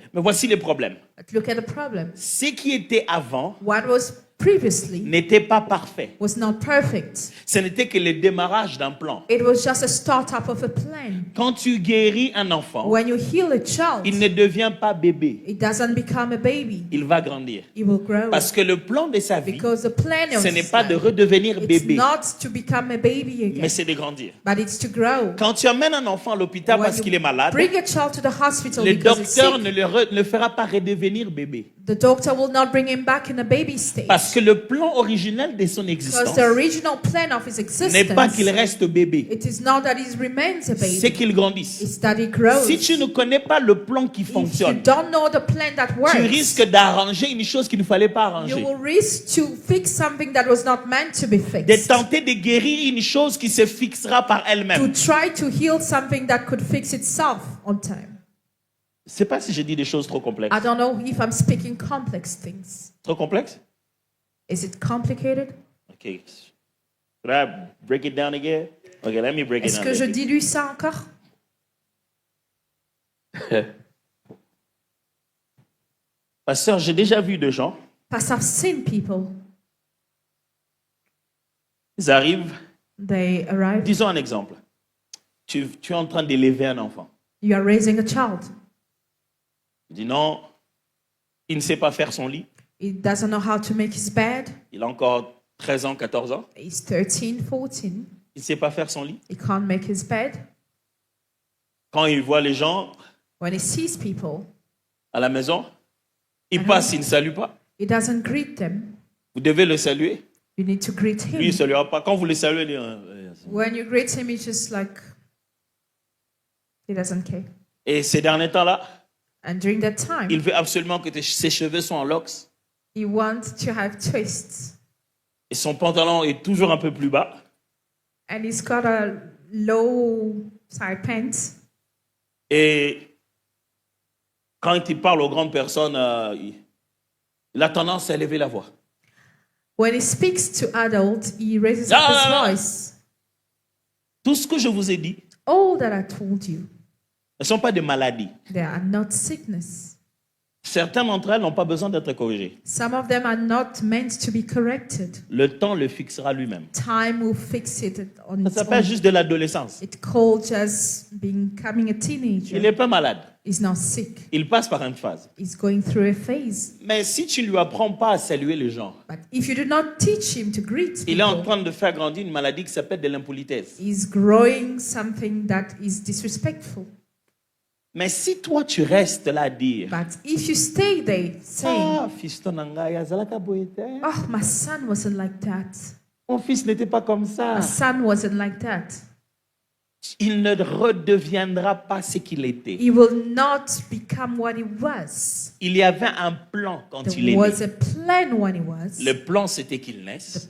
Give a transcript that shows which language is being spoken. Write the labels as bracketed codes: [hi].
[fr] Mais voici les problèmes. [en] But look at the problem. [fr] Ce qui était avant [en] What was previously [fr] n'était pas parfait. [en] was not perfect. [fr] Ce n'était que le démarrage d'un plan. [en] It was just a startup of a plan. [fr] Quand tu guéris un enfant, [en] When you heal a child, [fr] il ne devient pas bébé. [en] it doesn't become a baby. [fr] Il va grandir. [en] It will grow. [fr] Parce que le plan de sa vie, [en] Because the plan of [fr] ce n'est [en] his [fr] pas de [en] life, [fr] redevenir [en] it's [fr] bébé, [en] not to become a baby again, [fr] mais c'est de grandir. [en] but it's to grow. [fr] Quand tu amènes un enfant à l'hôpital [en] When [fr] parce qu'il est malade, [en] bring a child to the hospital [fr] le [en] because it's [fr] docteur [en] sick, [fr] ne le fera pas redevenir bébé. [en] the doctor will not bring him back in a baby stage. [fr] Parce que le plan originel de son [en] Because [fr] existence [en] the original plan of his [fr] n'est pas [en] existence, [fr] qu'il reste bébé, [en] it is not that he remains a [fr] c'est [en] baby, [fr] qu'il grandisse. [en] it's that he grows. [fr] Si tu ne connais pas le plan qui [en] If you [fr] fonctionne, [en] don't know the plan that [fr] tu [en] works, [fr] risques d'arranger une chose qu'il ne fallait pas [en] you [fr] arranger. [en] will risk to fix something that was not meant to be [fr] De [en] fixed. [fr] tenter de guérir une chose qui se fixera par [en] To [fr] elle-même. [en] try to heal something that could fix itself on time. [fr] Je ne sais pas si j'ai dit des choses trop complexes. [en] I don't know if I'm speaking complex things. [fr] Trop complexes? [en] Is it complicated? Okay. Should I break it down again? Okay, let me break it [fr] Est-ce [en] down. [fr] que je [en] a bit. [fr] dilue ça encore? Pasteur, j'ai déjà vu des gens, [en] Parce I've seen people, [fr] ils arrivent, [en] they arrive, [fr] disons un exemple. Tu es en train d'élever un enfant. [en] you are raising a child. [fr] Tu dis non, il ne sait pas faire son lit. [en] He doesn't know how to make his bed. [fr] Il a encore 13 ans, 14 ans. [en] He's 13, 14. [fr] Il ne sait pas faire son lit. [en] He can't make his bed. [fr] Quand il voit les gens [en] When he sees people, [fr] à la maison, il passe, il ne salue pas. [en] he doesn't greet them. [fr] Vous devez le saluer. [en] You need to greet [fr] Lui, il ne [en] him. [fr] saluera pas. Quand vous le saluez, il dit, [en] When you greet him, he's just like, he doesn't care. [fr] Et ces derniers temps-là, [en] And during that time, [fr] il veut absolument que ses cheveux soient en locks. [en] he wants to have twists. [fr] Et son pantalon est toujours un peu plus bas. [en] And he's got a low side pants. [fr] Et quand il parle aux grandes personnes, il a tendance à élever la voix. [en] When he speaks to adults, he raises Ah, up his ah, ah. voice. [fr] Tout ce que je vous ai dit [en] All that I told you, [fr] ne sont pas des maladies. [en] they are not sickness. [fr] Certaines d'entre elles n'ont pas besoin d'être corrigées. [en] Some of them are not meant to be corrected. [fr] Le temps le fixera lui-même. [en] Time will fix it on [fr] Ça [en] its [fr] s'appelle [en] own. [fr] juste de l'adolescence. [en] It's called just becoming a teenager. [fr] Il n'est pas malade. [en] He's not sick. [fr] Il passe par une phase. [en] He's going through a phase. [fr] Mais si tu ne lui apprends pas à saluer les gens, [en] But if you do not teach him to greet [fr] il est en [en] people, [fr] train de faire grandir une maladie qui s'appelle de l'impolitesse. [en] he's growing something that is disrespectful. [fr] Mais si toi tu restes là à dire, [en] But if you stay there saying, [ln] ah, fiston na ngai, azalaka boye te. [en] oh, my son wasn't like that. [fr] Mon fils n'était pas comme ça. [en] My son wasn't like that. [fr] Il ne redeviendra pas ce qu'il était. [en] He will not become what he was. [fr] Il y avait un plan quand il [en] There [fr] est [en] was [fr] né. [en] a plan when he was. [fr] Le plan, c'était qu'il naisse,